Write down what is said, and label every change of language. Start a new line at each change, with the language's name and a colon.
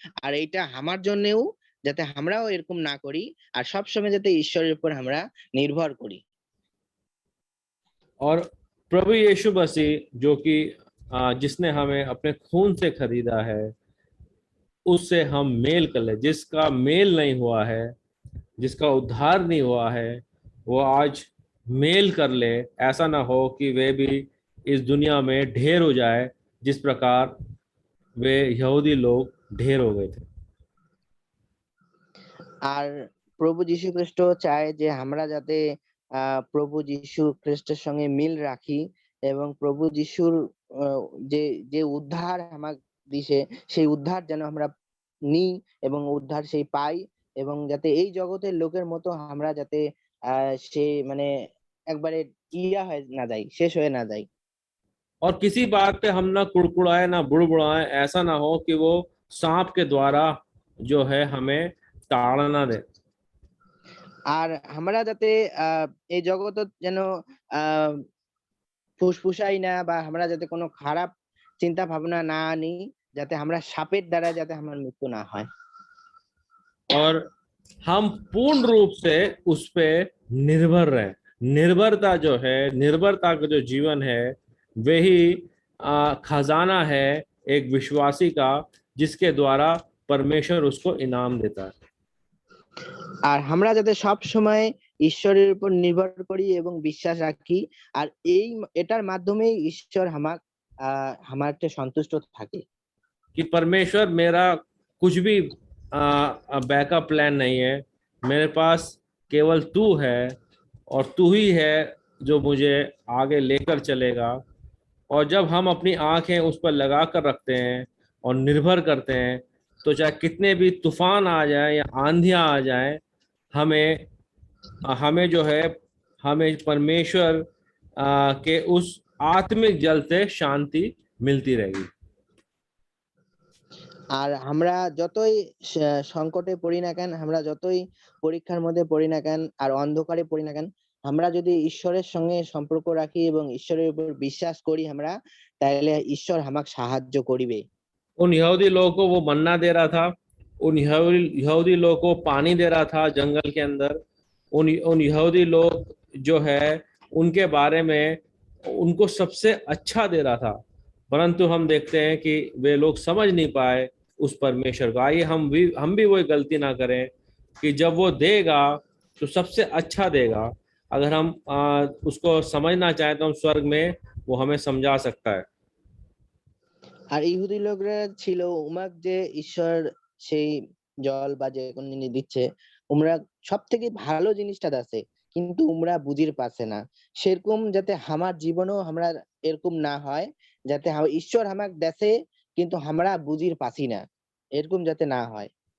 Bangla: আর এইটা আমার জন্যও যাতে আমরাও এরকম না করি, আর সবসময় যাতে ঈশ্বরের উপর আমরা নির্ভর করি।
Hindi: और प्रभु यीशु मसीह जो कि जिसने हमें अपने खून से खरीदा है उससे हम मेल कर ले। जिसका मेल नहीं हुआ है, जिसका उद्धार नहीं हुआ है, वो आज मेल कर ले। ऐसा ना हो कि वे भी इस दुनिया में ढेर हो जाए, जिस प्रकार वे यहूदी लोग ढेर हो गए थे।
Bangla: আর প্রভু যীশু খ্রিস্ট চায় যে আমরা যাতে প্রভু যীশু খ্রিস্টের সঙ্গে মিল রাখি এবং প্রভু যীশুর যে যে উদ্ধার আমাক দিছে সেই উদ্ধার যেন আমরা নিই এবং উদ্ধার সেই পাই এবং যাতে এই জগতের লোকের মতো আমরা যাতে সে মানে একবারে ইয়া হয়ে না যাই, শেষ হয়ে না যাই।
Hindi: और किसी बात पे हम ना कुड़कुड़ाए ना बुड़बुड़ाए, ऐसा ना हो कि वो सांप के द्वारा जो है हमें ताड़ना दे।
Bangla: আর আমরা যাতে এই জগতত যেন আহ ফুসফুসাই না বা আমরা যাতে কোনো খারাপ চিন্তা ভাবনা না আনি, যাতে আমরা সাপের দ্বারা যাতে আমার মৃত্যু না হয়।
Hindi: और हम पूर्ण रूप से उस पे निर्भर रहें। निर्भरता जो है, निर्भरता का जो जीवन है, वही खजाना है एक विश्वासी का, जिसके द्वारा परमेश्वर उसको इनाम देता है।
Bangla: আর আমরা যাতে সব সময় ঈশ্বরের উপর নির্ভর করি এবং বিশ্বাস রাখি, আর এটার মাধ্যমেই ঈশ্বর আমাকে সন্তুষ্ট থাকে।
Hindi: कि परमेश्वर मेरा कुछ भी बैकअप प्लान नहीं है, मेरे पास केवल तू है और तू ही है जो मुझे आगे लेकर चलेगा। और जब हम अपनी आंखें उस पर लगा कर रखते हैं और निर्भर करते हैं, तो चाहे कितने भी तूफान आ जाए या आंधियां आ जाए, हमें जो है, हमें परमेश्वर के उस आत्मिक जल से शांति मिलती रहेगी।
Bangla: আর আমরা যতই সংকটে পড়ি না কেন, আমরা যতই পরীক্ষার মধ্যে পড়ি না কেন আর অন্ধকারে পড়ি না কেন, আমরা যদি ঈশ্বরের সঙ্গে সম্পর্ক রাখি এবং ঈশ্বরের উপর বিশ্বাস করি আমরা, তাহলে ঈশ্বর আমাকে সাহায্য করিবে।
Hindi: उन यहूदी लोगों को वो मन्ना दे रहा था, उन यहूदी लोगों को पानी दे रहा था जंगल के अंदर। उन यहूदी लोग जो है उनके बारे में उनको सबसे अच्छा दे रहा था, परंतु हम देखते हैं कि वे लोग समझ नहीं पाए उस परमेश्वर को। आइए हम भी वही गलती ना करें कि जब वो देगा तो सबसे अच्छा देगा। अगर हम उसको समझना चाहें तो हम स्वर्ग में वो हमें समझा सकता है।
Bangla: আর ইহুদি লোকরা ছিল উমাক যে ঈশ্বর সেই জল বা যে কোনো জিনিস দিচ্ছে, উমরা সব থেকে ভালো জিনিসটা দাসে, কিন্তু উমরা বুঝির পাচ্ছে না। সেরকম যাতে আমার জীবনও আমরা এরকম না হয়, যাতে ঈশ্বর আমাকে দেশে কিন্তু আমরা বুঝির পাছি না, এরকম যাতে না হয়।